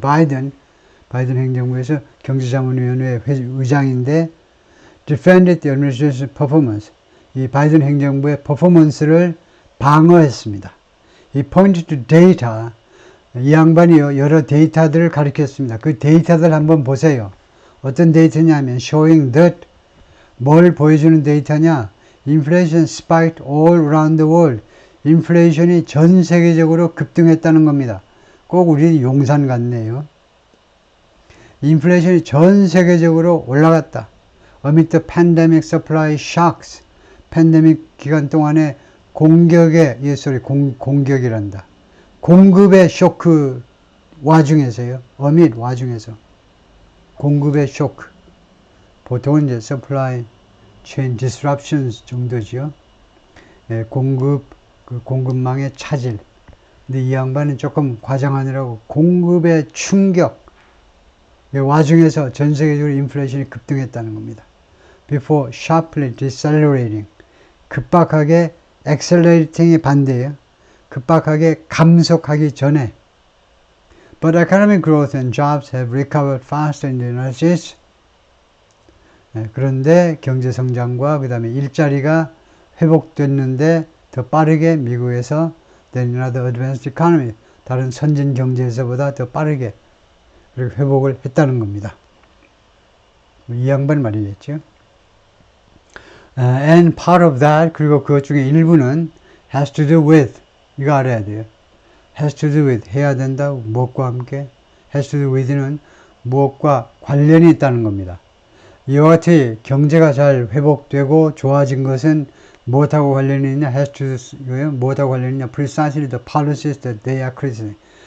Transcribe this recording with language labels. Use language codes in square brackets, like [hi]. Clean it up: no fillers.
[ko] Biden, 바이든 행정부에서 경제자문위원회 의장인데 [en] defended the administration's performance, [ko] 이 바이든 행정부의 퍼포먼스를 방어했습니다. [en] He pointed to data, [ko] 이 양반이요 여러 데이터들을 가리켰습니다. 그 데이터들 한번 보세요. 어떤 데이터냐면 [en] showing that, [ko] 뭘 보여주는 데이터냐? [en] Inflation spiked all around the world. [ko] 인플레이션이 전 세계적으로 급등했다는 겁니다. 꼭 우리 용산 같네요. 인플레이션이 전 세계적으로 올라갔다. [en] Amid the pandemic supply shocks, [ko] 팬데믹 기간 동안에 공격의, 공격이란다. 공급의 쇼크 와중에서요. amid 와중에서. 공급의 쇼크. 보통은 이제 [en] supply chain disruptions [ko] 정도지요. 예, 공급망의 차질. 근데 이 양반은 조금 과장하느라고 공급의 충격. 와중에서 전 세계적으로 인플레이션이 급등했다는 겁니다. [en] Before sharply decelerating. [ko] 급박하게 accelerating의 반대예요. 급박하게 감속하기 전에. [en] But economic growth and jobs have recovered faster in the United States. [ko] 네, 그런데 경제 성장과 그 다음에 일자리가 회복됐는데 더 빠르게 미국에서 [en] than another advanced economy, [ko] 다른 선진 경제에서보다 더 빠르게 그렇게 회복을 했다는 겁니다. 이 양반 말이겠죠. [en] And part of that, [ko] 그리고 그것 중에 일부는 [en] has to do with, [ko] 이거 알아야 돼요. [en] has to do with, [ko] 해야 된다, 무엇과 함께. has to do with는 무엇과 관련이 있다는 겁니다. 이와 같이 경제가 잘 회복되고 좋아진 것은 무엇하고 관련이 있냐? [en] has to do, [ko] 무엇하고 관련이 있냐? [en] precisely the policies that they are criticizing.